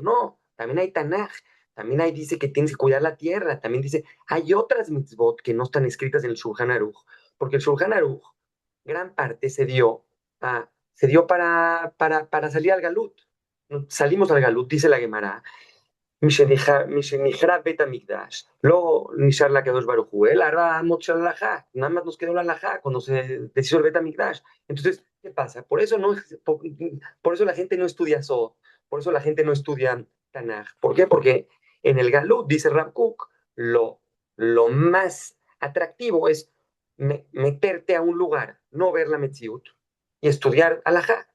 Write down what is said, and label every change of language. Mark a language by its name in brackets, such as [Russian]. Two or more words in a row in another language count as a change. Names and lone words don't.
[Spanish] No, también hay Tanaj, también hay dice que tienes que cuidar la tierra, también dice, hay otras mitzvot que no están escritas en el Shulchan Aruch, porque el Shulchan Aruch, gran parte se dio para salir al Galut. Salimos al Galut, dice la Gemara, [Hebrew] משנחרב בית המקדש, לא נשאר לקדוש ברוך הוא, אלא רמות של הלכה, [Spanish] nada más nos quedó la halajá cuando se deshizo el [Hebrew] בית מקדש. [Spanish] Entonces, ¿qué pasa? Por eso la gente no estudia Sod, por eso la gente no estudia Tanaj. ¿Por qué? Porque en el Galut, dice Rav Kook, lo más atractivo es meterte a un lugar, no ver la Metziut y estudiar halajá.